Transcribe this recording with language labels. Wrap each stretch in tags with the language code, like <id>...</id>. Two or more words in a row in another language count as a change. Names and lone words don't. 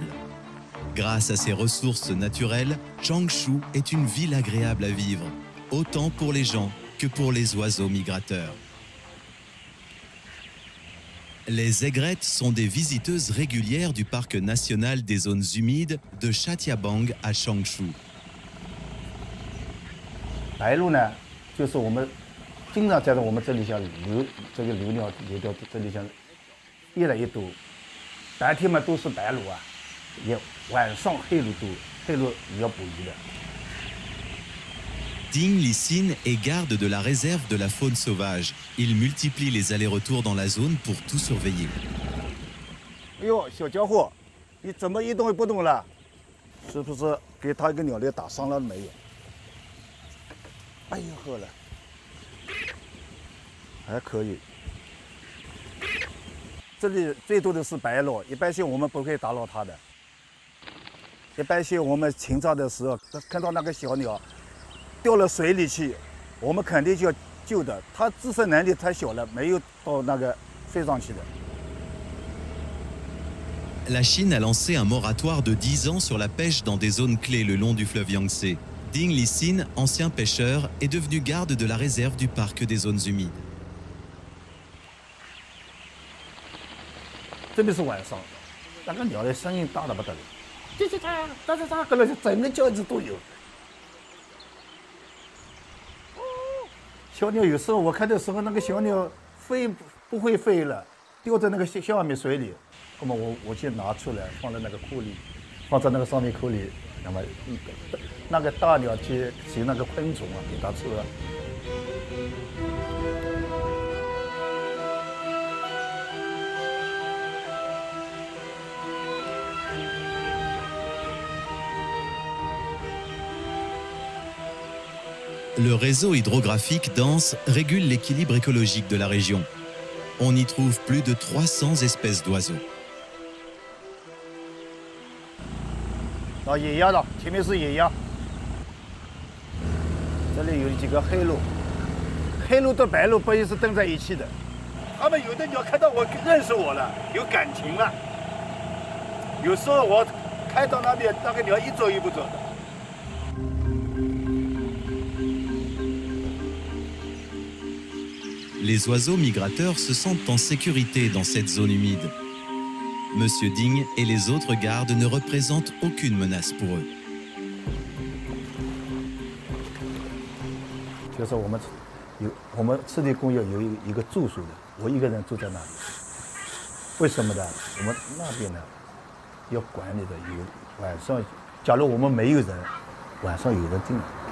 <fr>Grâce à ses ressources naturelles, Changshu est une ville agréable à vivre, autant pour les gens que pour les oiseaux migrateurs. Les aigrettes sont des visiteuses régulières du parc national des zones humides de Shatiabang à Changshu.</fr> <zh>白鹭呢，就是我们经常在我们这里像流鸟流到这里像越来越多，白天嘛都是白鹭啊，也晚上黑鹭多，黑鹭也要捕鱼的。</zh> <fr>Ding Lisin est garde de la réserve de la faune sauvage. Il multiplie les allers-retours dans la zone pour tout surveiller.</fr> <zh>哎呦，小家伙，你怎么一动也不动了？是不是给他一个鸟类打伤了没有？哎呦呵了，还可以。这里最多的是白鹭，一般性我们不会打扰它的。一般性我们清早的时候看到那个小鸟。掉了水里去，我们肯定就要救的。它自身能力太小了，没有到那个飞上去的。</zh> <fr>La Chine a lancé un moratoire de 10 ans sur la pêche dans des zones clés le long du fleuve Yangtze. Ding Lixin, ancien pêcheur, est devenu garde de la réserve du parc des zones humides.</fr> <zh>特别是晚上，那个鸟的声音大得不得了，叽叽喳喳喳喳，搁那整个叫子都有。小鸟有时候我看的时候，那个小鸟飞不会飞了，掉在那个下面水里，那么我先拿出来放在那个库里，放在那个上面库里，那么那个大鸟去寻那个昆虫啊，给它吃了。</zh> <fr>Le réseau hydrographique dense régule l'équilibre écologique de la région. On y trouve plus de 300 espèces d'oiseaux.</fr> <zh>到野鸭了，前面是野鸭。这里有几个黑鹭，黑鹭和白鹭不也是登在一起的？它们有的鸟看到我认识我了，有感情了。有时候我开到那边，那个鸟一走一步走的。</zh> <fr>Les oiseaux migrateurs se sentent en sécurité dans cette zone humide. Monsieur Ding et les autres gardes ne représentent aucune menace pour eux.</fr> <zh>就是我们湿地公园有一个住宿的，我一个人住在那里。为什么呢？我们那边呢要管理的有晚上，假如我们没有人，晚上有人进来。</zh>